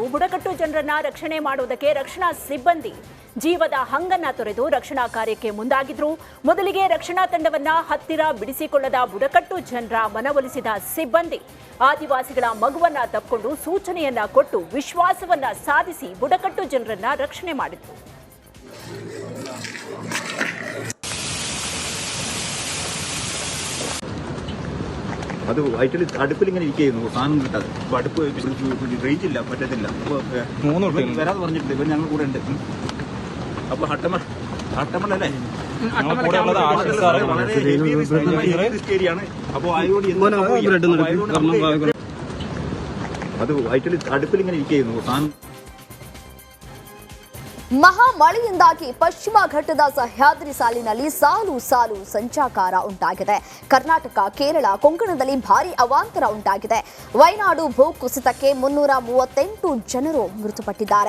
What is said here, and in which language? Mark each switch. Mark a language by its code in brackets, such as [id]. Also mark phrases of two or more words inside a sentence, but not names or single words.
[kn] ಬುಡಕಟ್ಟು ಜನರನ್ನ ರಕ್ಷಣೆ ಮಾಡುವುದಕ್ಕೆ ರಕ್ಷಣಾ ಸಿಬ್ಬಂದಿ ಜೀವದ ಹಂಗನ್ನ ತೊರೆದು ರಕ್ಷಣಾ ಕಾರ್ಯಕ್ಕೆ ಮುಂದಾಗಿದ್ರು. ಮೊದಲಿಗೆ ರಕ್ಷಣಾ ತಂಡವನ್ನ ಹತ್ತಿರ ಬಿಡಿಸಿಕೊಳ್ಳದ ಬುಡಕಟ್ಟು ಜನರ ಮನವೊಲಿಸಿದ ಸಿಬ್ಬಂದಿ ಆದಿವಾಸಿಗಳ ಮಗುವನ್ನ ತಪ್ಪಿಕೊಂಡು ಸೂಚನೆಯನ್ನ ಕೊಟ್ಟು ವಿಶ್ವಾಸವನ್ನ ಸಾಧಿಸಿ ಬುಡಕಟ್ಟು ಜನರನ್ನ ರಕ್ಷಣೆ ಮಾಡಿದ್ರು. [ml] അത് ആക്ച്വലി അടുപ്പിൽ ഇങ്ങനെ ഇരിക്കുന്നു, സാധനം കിട്ടാതെ. അപ്പോൾ അടുപ്പ് റേഞ്ച് ഇല്ല, പറ്റത്തില്ല. അപ്പോൾ വരാതെ പറഞ്ഞിട്ടുണ്ട്, ഇവർ ഞങ്ങൾ കൂടെ ഉണ്ട്. അപ്പോൾ ഹട്ടമണ്ണല്ലേ വളരെ ഏരിയയാണ്. അപ്പോൾ അത് ആക്ച്വലി അടുപ്പിൽ ഇങ്ങനെ ഇരിക്കുന്നു, സാധനം. [kn] ಮಹಾಮಳೆಯಿಂದಾಗಿ ಪಶ್ಚಿಮ ಘಟ್ಟದ ಸಹ್ಯಾದ್ರಿ ಸಾಲಿನಲ್ಲಿ ಸಾಲು ಸಾಲು ಸಂಚಾಕಾರ ಉಂಟಾಗಿದೆ. ಕರ್ನಾಟಕ, ಕೇರಳ, ಕೊಂಕಣದಲ್ಲಿ ಭಾರೀ ಅವಾಂತರ ಉಂಟಾಗಿದೆ. ವಯನಾಡು ಭೂಕುಸಿತಕ್ಕೆ 338 ಜನರು ಮೃತಪಟ್ಟಿದ್ದಾರೆ.